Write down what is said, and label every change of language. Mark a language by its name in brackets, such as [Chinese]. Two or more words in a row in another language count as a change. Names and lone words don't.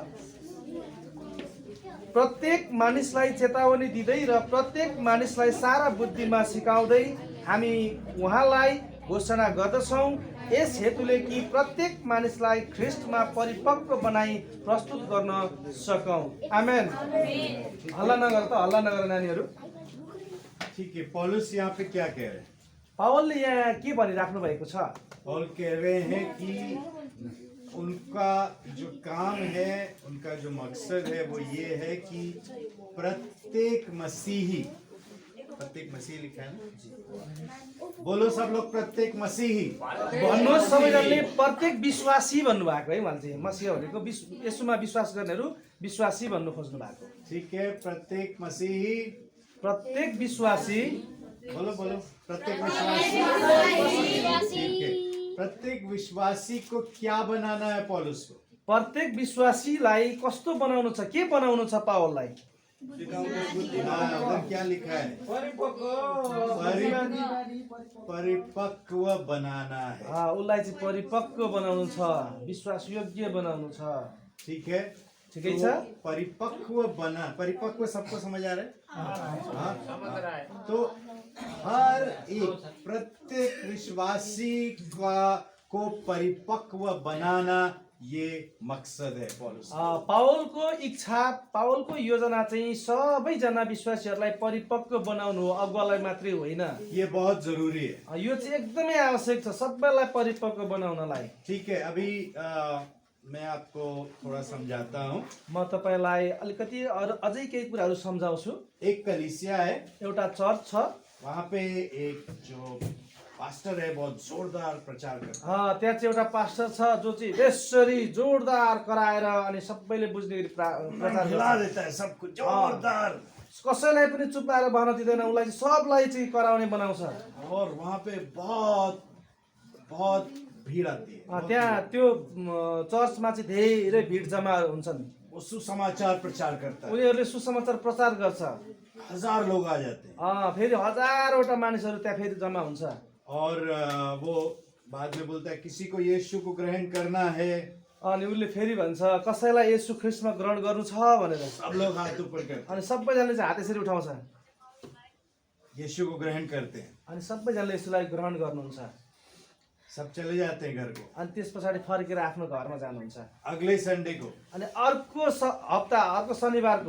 [Nepali] प्रत्येक मानिसलाई चेतावनी दिँदै र प्रत्येक मानिसलाई सारा बुद्धिमा सिकाउँदै हामी उहाँलाई घोषणा गर्दछौँ यस हेतुले कि प्रत्येक मानिसलाई ख्रिस्टमा परिपक्व बनाई प्रस्तुत गर्न सकौँ। आमेन। हल्ला नगर त, हल्ला नगर नानीहरू। [Hindi] ठीक है, पौलुस यहाँ पे क्या कह रहे हैं? [Nepali] पावलले यहाँ के भनिराख्नु भएको छ? [Hindi] पौल कह रहे हैं कि उनका जो काम है, उनका जो मकसद है वो ये है कि प्रत्येक मसीही लिखा है ना? बोलो सब लोग, प्रत्येक मसीही। [Nepali] भन्नुहोस् सबैजनाले प्रत्येक विश्वासी भन्नुभएको है। मैले चाहिँ मसीह भनेको यसुमा विश्वास गर्नेहरू विश्वासी भन्नु खोज्नु भएको। [Hindi] ठीक है, प्रत्येक मसीही, प्रत्येक विश्वासी, बोलो प्रत्येक विश्वासी। ठीक है, प्रत्येक विश्वासी को क्या बनाना है पौलुस को? [Nepali] प्रत्येक विश्वासीलाई कस्तो बनाउनु छ, के बनाउनु छ पावललाई? [Hindi] उधर क्या लिखा है? परिपक्व बनाना है। [Nepali] उसलाई चाहिँ परिपक्व बनाउनु छ, विश्वास योग्य बनाउनु छ। [Hindi] ठीक है, [Nepali] ठिकै छ। [Hindi] परिपक्व सबको समझ आ रहा है? समझ रहा है। तो हर एक प्रत्येक विश्वासी को परिपक्व बनाना ये मकसद है पौलुस। [Nepali] पावलको इच्छा, पावलको योजना चाहिँ सबैजना विश्वासीहरूलाई परिपक्व बनाउनु हो, अगुवालाई मात्रै होइन। [Hindi] ये बहुत जरूरी है। [Nepali] यो चाहिँ एकदमै आवश्यक छ सबैलाई परिपक्व बनाउनलाई। [Hindi] ठीक है, अभी मैं आपको थोड़ा समझाता हूँ। [Nepali] म तपाईलाई अलिकति अझै केही कुराहरू सम्झाउँछु। [Hindi] एक कलीसिया है, [Nepali] एउटा चर्च छ, [Hindi] वहाँ पे एक जो पास्टर है बहुत जोरदार प्रचार करता है। [Nepali] त्यहाँ चाहिँ एउटा पास्टर छ जो चाहिँ त्यसरी जोरदार कराएर अनि सबैले बुझ्ने गरी प्रचार [Hindi] हिला देता है सबको जोरदार, [Nepali] कसैलाई पनि चुपाएर बहन दिँदैन, उसलाई चाहिँ सबलाई चाहिँ कराउने बनाउँछ। [Hindi] और वहाँ पे बहुत बहुत भीड़ आती है। [Nepali] त्यहाँ त्यो चर्चमा चाहिँ धेरै भिड जम्मा हुन्छन्। [Hindi] वो सुसमाचार प्रचार करता है, [Nepali] उनीहरूले सुसमाचार प्रचार गर्छ। [Hindi] 1000 लोग आ जाते हैं। [Nepali] फेरि हजारवटा मानिसहरू त्यहाँ फेरि जम्मा हुन्छ। [Hindi] और वो बाद में बोलता है किसी को यीशु को ग्रहण करना है, [Nepali] अनि उसले फेरि भन्छ कसैलाई येशू ख्रिस्टमा ग्रहण गर्नु छ भनेर। [Hindi] सब लोग हाथ ऊपर करते [Nepali] अनि सबैजनाले चाहिँ हात यसरी उठाउँछ, [Hindi] यीशु को ग्रहण करते हैं। [Nepali] अनि सबैजनाले यसुलाई ग्रहण गर्नुहुन्छ। [Hindi] सब चले जाते हैं घर को। [Nepali] अनि त्यस पछाडि फर्केर आफ्नो घरमा जानुहुन्छ। [Hindi] अगले संडे को [Nepali] अनि अर्को हप्ता, अर्को शनिबारको